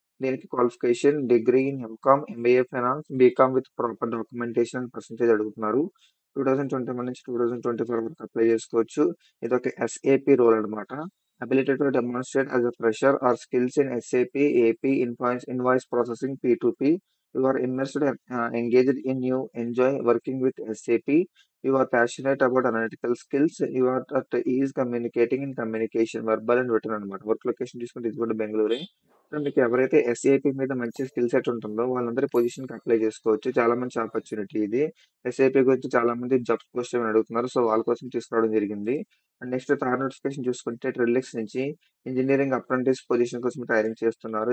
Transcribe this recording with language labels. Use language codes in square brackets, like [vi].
[en] దీనికి qualification degree in M Com, MBA finance, B Com with proper documentation and percentage అడుగుతున్నారు. [te] 2021 నుంచి 2024 వరకు అప్లై చేసుకోవచ్చు. ఇది ఒక ఎస్ఏపి రోల్ అనమాట. [en] Ability to demonstrate as a fresher or skills in SAP, AP, invoice processing, P2P. You are immersed and engaged in you enjoy working with SAP. You are passionate about analytical skills. You are at ease communicating in communication, verbal and written అనమాట. [te] Work location చూసుకుంటే ఇది కూడా బెంగళూరే. So మీకు ఎవరైతే SAP మీద మంచి skill set ఉంటుందో వాళ్ళందరి పొజిషన్ కి అప్లై చేసుకోవచ్చు. చాలా మంచి ఆపర్చునిటీ ఇది. ఎస్ఏపి గురించి చాలా మంది జాబ్స్ పోస్ట్ చేయమని అడుగుతున్నారు. సో వాళ్ళ కోసం తీసుకురావడం జరిగింది. అండ్ నెక్స్ట్ థర్డ్ నోటిఫికేషన్ చూసుకుంటే ట్రిల్లెక్స్ నుంచి ఇంజనీరింగ్ అప్రెంటిస్ పొజిషన్ కోసం హైరింగ్ చేస్తున్నారు.